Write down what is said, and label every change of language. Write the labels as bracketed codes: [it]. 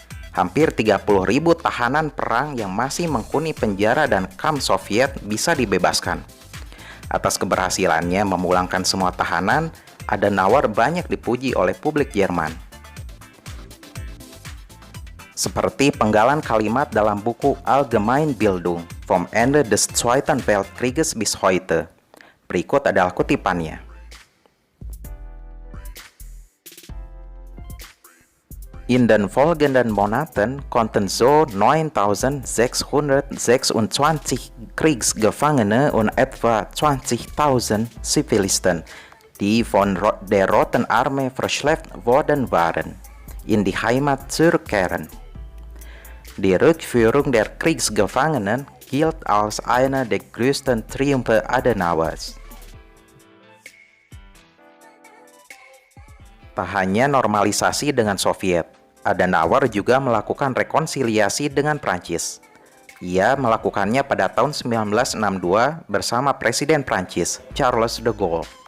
[id] Hampir 30.000 tahanan perang yang masih menghuni penjara dan kamp Soviet bisa dibebaskan. Atas keberhasilannya memulangkan semua tahanan, Adenauer banyak dipuji oleh publik Jerman. Seperti penggalan kalimat dalam buku Allgemeine Bildung vom Ende des Zweiten Weltkrieges bis heute. Berikut adalah kutipannya. [de] In den folgenden Monaten konnten so 9.626 Kriegsgefangene und etwa 20.000 Zivilisten, die von der Roten Armee verschleppt worden waren, in die Heimat zurückkehren. Die Rückführung der Kriegsgefangenen gilt als einer der größten Triumphe Adenauers. [id] Tak hanya normalisasi dengan Soviet, Adenauer juga melakukan rekonsiliasi dengan Prancis. Ia melakukannya pada tahun 1962 bersama Presiden Prancis, Charles de Gaulle.